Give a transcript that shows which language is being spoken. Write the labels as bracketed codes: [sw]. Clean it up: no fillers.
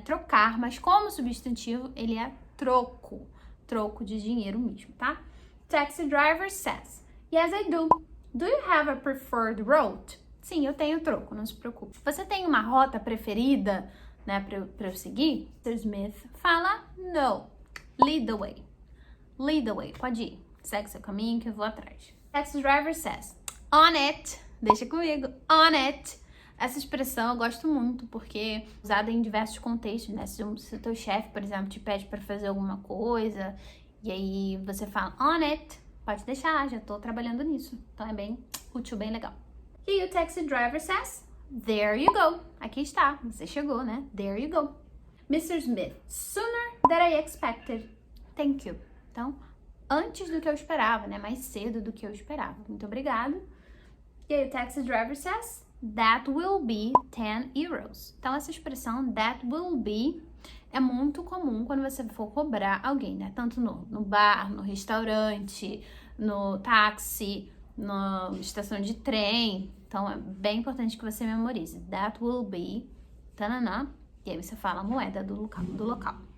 [pt] Trocar, mas como substantivo, ele é troco. Troco de dinheiro mesmo, tá? [en] Taxi driver says, yes, I do. Do you have a preferred route? [pt] Sim, eu tenho troco, não se preocupe. Você tem uma rota preferida, né, pra eu seguir? [en] Mr. Smith fala, no. Lead the way. Lead the way. [pt] Pode ir. Segue seu caminho que eu vou atrás. [en] Taxi driver says, on it. [pt] Deixa comigo. On it. Essa expressão eu gosto muito porque é usada em diversos contextos, né? Se o teu chefe, por exemplo, te pede para fazer alguma coisa e aí você fala on it, pode deixar, já tô trabalhando nisso. Então é bem útil, bem legal. E o [en] taxi driver says, there you go. [pt] Aqui está, você chegou, né? [en] There you go. Mr. Smith, sooner than I expected. Thank you. [pt] Então, antes do que eu esperava, né? Mais cedo do que eu esperava. Muito obrigado. E aí o [en] taxi driver says, that will be 10 euros. [pt] Então, essa expressão that will be é muito comum quando você for cobrar alguém, né? Tanto no bar, no restaurante, no táxi, na estação de trem. Então, é bem importante que você memorize. [en] That will be, [pt] tanana, e aí você fala a moeda do local.